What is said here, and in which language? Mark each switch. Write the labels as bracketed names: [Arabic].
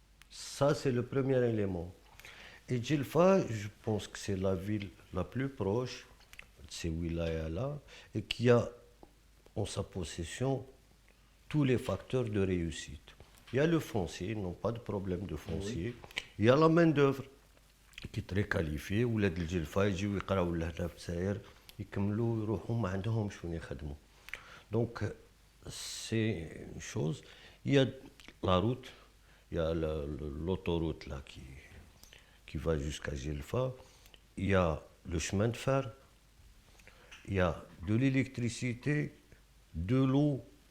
[French] Ça, c'est le premier élément. Et Djilfa, je pense que c'est la ville la plus proche de ces wilayas-là et qui a en sa possession tous les facteurs de réussite. Il y a le foncier, ils n'ont pas de problème de foncier. Il y a la main-d'œuvre qui est très qualifiée. [Arabic] ولاد الجلفة يجيو يقراو لهنا في الجزائر يكملوا يروحوا ما عندهمش وين يخدموا. [French] Donc c'est une chose. Il y a la route, il y a l'autoroute là qui va jusqu'à Djilfa. Il y a le chemin de fer. Il y a de l'électricité, de l'eau.